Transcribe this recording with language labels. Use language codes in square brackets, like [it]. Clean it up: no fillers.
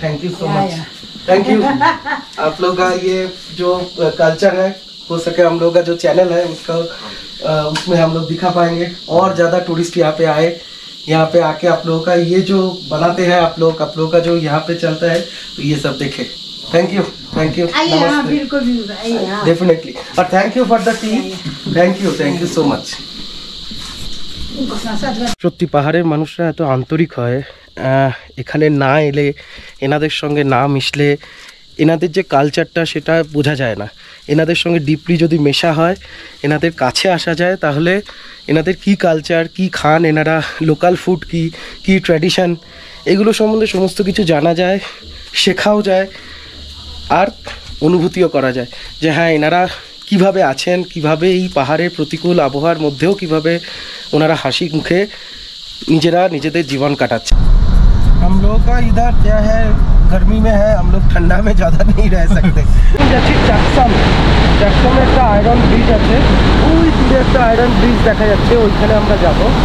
[en] Thank you so much, thank you. [hi] आप लोग का ये जो कल्चर है, हो सके हम लोग का जो चैनल है उसका उसमें हम लोग दिखा पाएंगे, और ज़्यादा टूरिस्ट यहाँ पे आए, यहाँ पे आके आप लोगों का ये जो बनाते हैं आप लोग का जो यहाँ पे चलता है, तो ये सब देखे। [en] thank you, thank you, definitely, [hi] और [en] Thank you for the tea, thank you so much. [bn] সত্যি পাহাড়ের মানুষরা এত আন্তরিক হয়, এখানে না এলে, এনাদের সঙ্গে না মিশলে এনাদের যে কালচারটা সেটা বোঝা যায় না। এনাদের সঙ্গে ডিপলি যদি মেশা হয়, এনাদের কাছে আসা যায়, তাহলে এনাদের কি কালচার, কি খান এনারা, লোকাল ফুড কি ট্র্যাডিশন, এগুলো সম্বন্ধে সমস্ত কিছু জানা যায়, শেখাও যায়, আর অনুভূতিও করা যায় যে হ্যাঁ এনারা কিভাবে আছেন, কিভাবে এই পাহাড়ের প্রতিকূল আবহাওয়ার মধ্যেও কিভাবে ওনারা হাসি মুখে নিজেরা নিজেদের জীবন কাটাচ্ছে। [hi] हम लोग का इधर क्या है, गर्मी में है, हम लोग ठंडा में ज़्यादा नहीं रह सकते। [bn] যাচ্ছি চাকসামে একটা আয়রন ব্রিজ আছে, ওই দূরে একটা আয়রন ব্রিজ দেখা যাচ্ছে, ওইখানে আমরা যাব।